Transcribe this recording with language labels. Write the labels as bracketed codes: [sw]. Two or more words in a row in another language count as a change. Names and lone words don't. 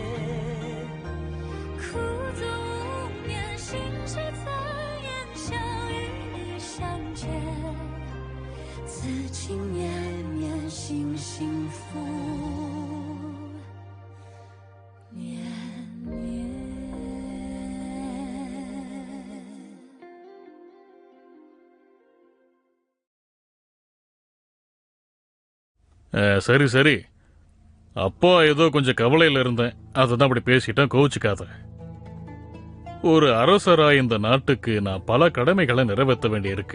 [zh] 苦足无眠，心事残烟，想与你相见，此情绵绵，心幸福绵绵。 [ta] சரி சரி, அப்பா ஏதோ கொஞ்சம் கவலையில் இருந்தேன், அதை தான் அப்படி பேசிட்டேன், கோவிச்சுக்காத. ஒரு அரசராய் இந்த நாட்டுக்கு நான் பல கடமைகளை நிறைவேற்ற வேண்டியிருக்கு.